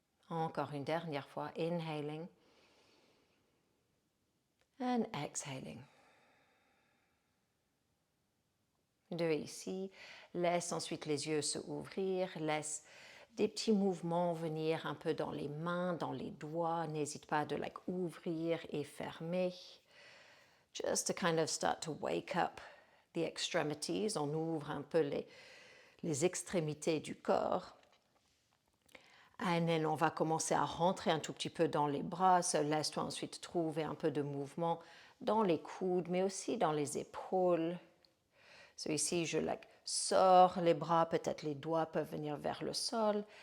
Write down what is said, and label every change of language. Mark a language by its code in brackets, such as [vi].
[fr] Encore une dernière fois, [en] inhaling and exhaling. [fr] Deux ici. Laisse ensuite les yeux se ouvrir. Laisse des petits mouvements venir un peu dans les mains, dans les doigts. N'hésite pas de ouvrir et fermer. [en] Just to kind of start to wake up the extremities. [fr] On ouvre un peu les extrémités du corps. Et then on va commencer à rentrer un tout petit peu dans les bras. Laisse-toi ensuite trouver un peu de mouvement dans les coudes, mais aussi dans les épaules. Ici, je sors les bras, peut-être les doigts peuvent venir vers le sol.